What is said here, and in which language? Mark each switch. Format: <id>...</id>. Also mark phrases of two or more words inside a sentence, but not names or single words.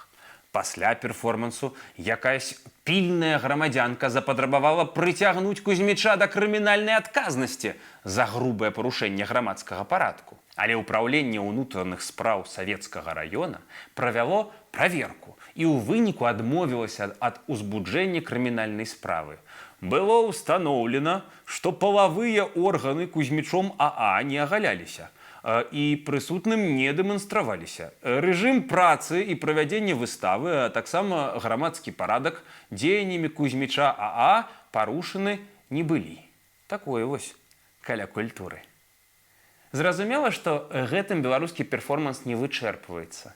<be>Пасля перформансу якаясь пільная грамадзянка запатрабавала прыцягнуць Кузьміча да крымінальнай адказнасці за грубае парушэнне грамадскага парадку. Але ўпраўленне ўнутраных спраў савецкага раёна правяло праверку і ў выніку адмовілася ад узбуджэння крымінальнай справы.</be> <ru>было установлено, что</ru> <be>половые органы Кузьмічом АА не агаляліся і прысутным не дэманстраваліся. Рэжым працы і правядзення выставы, а таксама грамадскі парадак дзеяннямі Кузьміча АА парушаны не былі. Такое вось каля культуры. Зразумела, што гэтым беларускі перформанс не вычэрпваецца.</be>